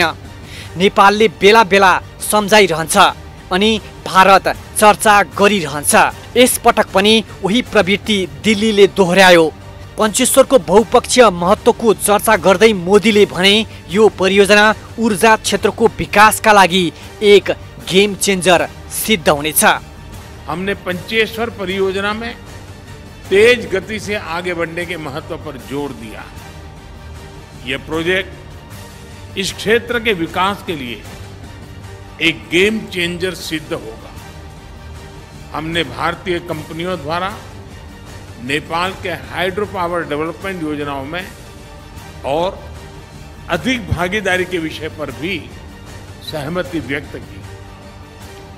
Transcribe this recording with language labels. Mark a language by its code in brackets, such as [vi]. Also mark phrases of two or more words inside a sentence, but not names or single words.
[ne] नेपालले बेला बेला सम्झाइरहन्छ अनि भारत चर्चा गरिरहन्छ। यसपटक पनि उही प्रवृत्ति दिल्लीले दोहोर्यायो। पञ्चेश्वरको बहुपक्षीय महत्त्वको चर्चा गर्दै मोदीले भने यो परियोजना ऊर्जा क्षेत्रको विकासका लागि एक [en] game changer [ne] सिद्ध हुनेछ। [hi] हमने पञ्चेश्वर परियोजना में तेज गति से आगे बढ़ने के महत्व पर जोर दिया। यह प्रोजेक्ट इस क्षेत्र के विकास के लिए एक [en] game changer [hi] सिद्ध होगा। हमने भारतीय कंपनियों द्वारा नेपाल के [en] hydro power development [hi] योजनाओं में और अधिक भागीदारी के विषय पर भी सहमति व्यक्त की।